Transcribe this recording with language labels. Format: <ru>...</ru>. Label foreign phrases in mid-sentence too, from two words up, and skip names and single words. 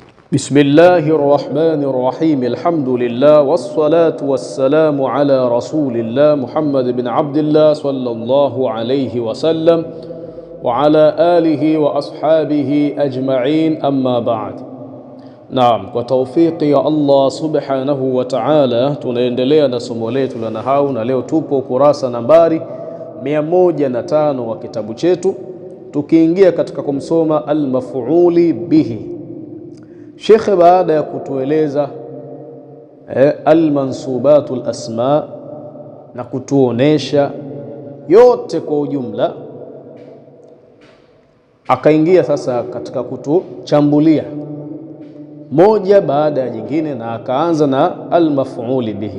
<ar>بسم الله الرحمن الرحيم. الحمد لله والصلاة والسلام على رسول الله محمد بن عبد الله صلى الله عليه وسلم وعلى آله وأصحابه أجمعين، أما بعد.</ar> <sw>Naam, kwa tawfiki ya Allah</sw> <ar>سبحانه وتعالى</ar> <sw>tunaendelea na somo letu la nahau, na leo tupo kurasa nambari 105 wa kitabu chetu, tukiingia katika kumsoma</sw> <ar>المفعول به.</ar> <sw>Sheikh baada ya kutueleza</sw> <ar>المنصوبات الأسماء</ar> <sw>na kutuonesha yote kwa ujumla, akaingia sasa katika kutuchambulia moja baada ya nyingine, na akaanza na</sw> <ar>المفعول به.</ar>